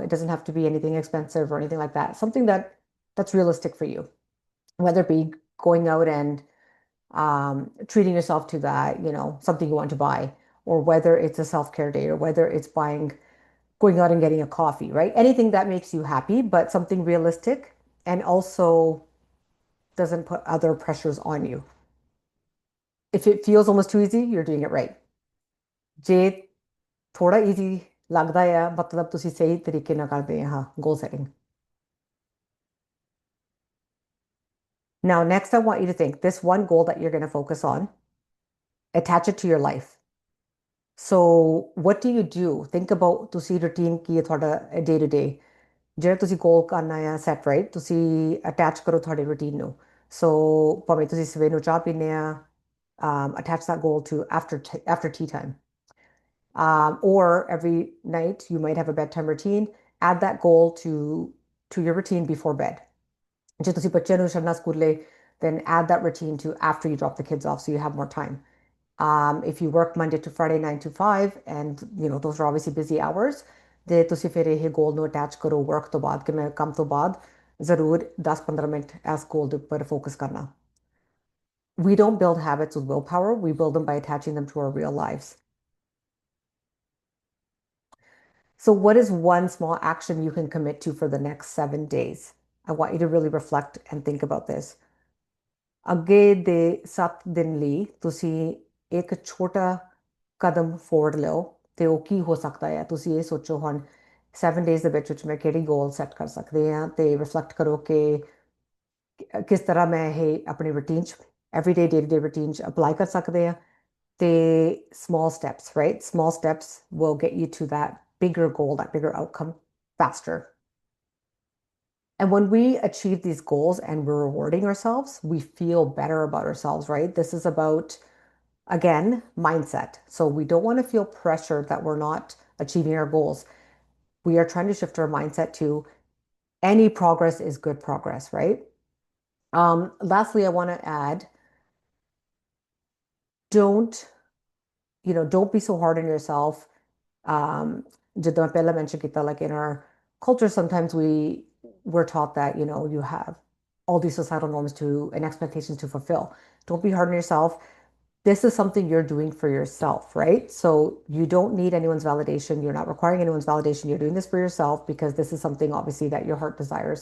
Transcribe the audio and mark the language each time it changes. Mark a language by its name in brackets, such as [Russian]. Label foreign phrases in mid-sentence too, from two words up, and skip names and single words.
[English] It doesn't have to be anything expensive or anything like that. Something that's realistic for you, whether it be going out and treating yourself to that, something you want to buy, or whether it's a self-care day, or whether it's going out and getting a coffee, right? Anything that makes you happy, but something realistic and also doesn't put other pressures on you. If it feels almost too easy, you're doing it right. [Punjabi] ਜੇ ਥੋੜਾ easy ਲੱਗਦਾ ਆ ਮਤਲਬ ਤੁਸੀਂ ਸਹੀ ਤਰੀਕੇ ਨਾਲ ਕਰਦੇ ਆ [English] goal setting. Now, next, I want you to think this one goal that you're going to focus on, attach it to your life. So what do you do? Think about [Punjabi] ਤੁਸੀਂ routine ਕੀ ਹੈ ਤੁਹਾਡਾ [English] day to day. [Punjabi] ਜਿਹੜਾ ਤੁਸੀਂ goal ਕਰਨਾ ਆ set, right? ਤੁਸੀਂ attach ਕਰੋ ਤੁਹਾਡੇ routine ਨੂੰ. So ਭਾਵੇਂ ਤੁਸੀਂ ਸਵੇਰ ਨੂੰ ਚਾਹ ਪੀਂਦੇ ਆ, [English] attach that goal to after tea time. Or every night you might have a bedtime routine. Add that goal to your routine before bed. [Punjabi] ਜੇ ਤੁਸੀਂ ਬੱਚਿਆਂ ਨੂੰ ਛੱਡਣਾ ਸਕੂਲੇ, [English] then add that routine to after you drop the kids off so you have more time. If you work Monday to Friday, 9 to 5, and those are obviously busy hours, [Punjabi] ਤੇ ਤੁਸੀਂ ਫਿਰ ਇਹ goal ਨੂੰ attach ਕਰੋ work ਤੋਂ ਬਾਅਦ ਕਿ ਮੈਂ ਕੰਮ ਤੋਂ ਬਾਅਦ ਜ਼ਰੂਰ 10-15 ਮਿੰਟ ਇਸ goal ਦੇ ਉੱਪਰ focus ਕਰਨਾ. [English] We don't build habits with willpower. We build them by attaching them to our real lives. So what is one small action you can commit to for the next 7 days? I want you to really reflect and think about this. [Punjabi] ਅੱਗੇ ਦੇ 7 ਦਿਨ ਲਈ ਤੁਸੀਂ ਇੱਕ ਛੋਟਾ ਕਦਮ ਫੋਰਵਰਡ ਲਓ ਤੇ ਉਹ ਕੀ ਹੋ ਸਕਦਾ ਹੈ ਤੁਸੀਂ ਇਹ ਸੋਚੋ ਹੁਣ 7 ਡੇਜ਼ ਦੇ ਵਿੱਚ ਮੈਂ ਕਿਹੜੀ [English] goal set [Punjabi] ਕਰ ਸਕਦੇ ਹਾਂ ਤੇ ਰਿਫਲੈਕਟ ਕਰੋ ਕਿ ਕਿਸ ਤਰ੍ਹਾਂ ਮੈਂ ਇਹ ਆਪਣੀ ਰੂਟੀਨ ਚ [English] everyday day to day routine [Punjabi] ਚ ਅਪਲਾਈ ਕਰ ਸਕਦੇ ਹਾਂ ਤੇ [English] small steps, right? Small steps will get you to that bigger goal, that bigger outcome faster. And when we achieve these goals and we're rewarding ourselves, we feel better about ourselves, right? This is about, again, mindset. So we don't want to feel pressured that we're not achieving our goals. We are trying to shift our mindset to any progress is good progress, right? Lastly, I want to add, don't don't be so hard on yourself. [Punjabi] ਜਿੱਦਾਂ ਮੈਂ ਪਹਿਲਾਂ mention ਕੀਤਾ, [English] like in our culture, sometimes we're taught that, you have all these societal norms and expectations to fulfill. Don't be hard on yourself. This is something you're doing for yourself, right? So you don't need anyone's validation. You're not requiring anyone's validation. You're doing this for yourself because this is something obviously that your heart desires.